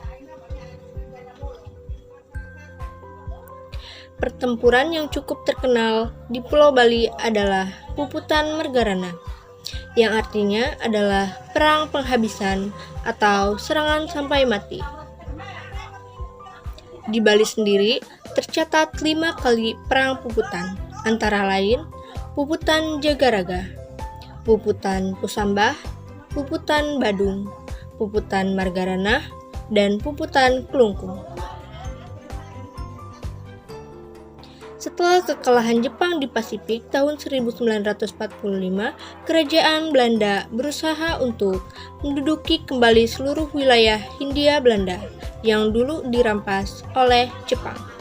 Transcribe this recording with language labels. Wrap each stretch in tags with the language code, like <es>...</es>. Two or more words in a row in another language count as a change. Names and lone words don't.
<id>Pertempuran yang cukup terkenal di Pulau Bali adalah Puputan Margarana, yang artinya adalah perang penghabisan atau serangan sampai mati. Di Bali sendiri tercatat 5 kali perang Puputan, antara lain Puputan Jagaraga, Puputan Pusambah, Puputan Badung, Puputan Margarana, dan Puputan Kelungkung. Setelah kekalahan Jepang di Pasifik tahun 1945, kerajaan Belanda berusaha untuk menduduki kembali seluruh wilayah Hindia Belanda yang dulu dirampas oleh Jepang.</id>